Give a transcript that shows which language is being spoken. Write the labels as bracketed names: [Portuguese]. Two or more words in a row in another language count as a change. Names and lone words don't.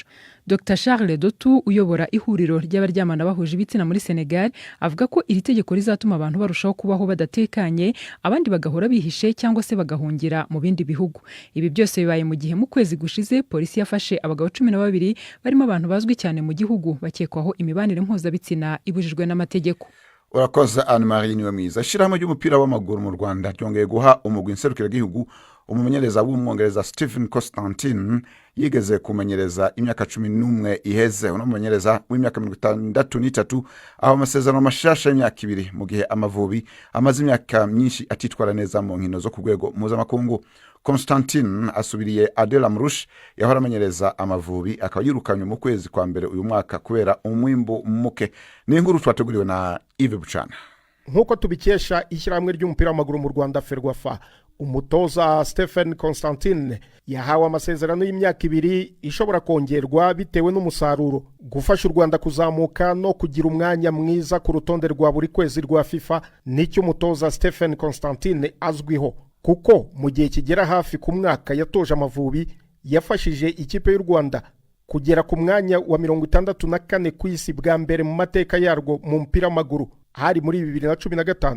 [Kinyarwanda] Dr Charles Dotu uyobora ihuriro ry'abaryamana bahuje ibitsina muri Senegal avuga ko iri tegeko rizatuma abantu barushaho kubaho badatekanye, abandi bagahora bihishe cyangwa se bagahungira mu bindi bihugu. Ibi byose bibaye mu gihe mu kwezi gushize polisi yafashe abagabo 12 barimo abantu bazwi cyane mu gihugu bakekwaho imibanire mpuzabitsina ibujijwe n'amategeko. Urakoze Anne-Marie niwe mwiza. [Rundi] Ishirahamwe ry'umupira w'amaguru mu Rwanda ryongeye guha umugwi nserukiragihugu umumenyereza w'umwongereza Stephen Constantine yigeze kumenyereza imyaka 11 iheze. Uno mumenyereza w'imyaka 63 aho amasezerano mashasha y'imyaka 2 mu gihe Amavubi amaze imyaka myinshi atitwara neza mu nkino zo ku rwego mpuzamakungu. Constantine asubiriye Adel Amrouche yahora amenyereza Amavubi akaba yirukanywe mu kwezi kwa mbere uyu mwaka kubera umwimbo muke. [Kinyarwanda] Ni inkuru twateguriwe na Yves Bucana. Nkuko tubikesha ishyirahamwe ry'umupira w'amaguru mu Rwanda Ferwafa, umutoza Stephen Constantine yahawe amasezerano y'imyaka 2 ishobora kongerwa bitewe n'umusaruro, gufasha u Rwanda kuzamuka no kugira umwanya mwiza ku rutonde rwa buri kwezi rwa FIFA. Nicyo umutoza Stephen Constantine azwiho, kuko mu gihe kigera hafi ku mwaka yatoje Amavubi yafashije ikipe y'u Rwanda kugera ku mwanya wa 64 ku isi bwa mbere mu mateka yarwo mu mupira w'amaguru, hari muri 2015.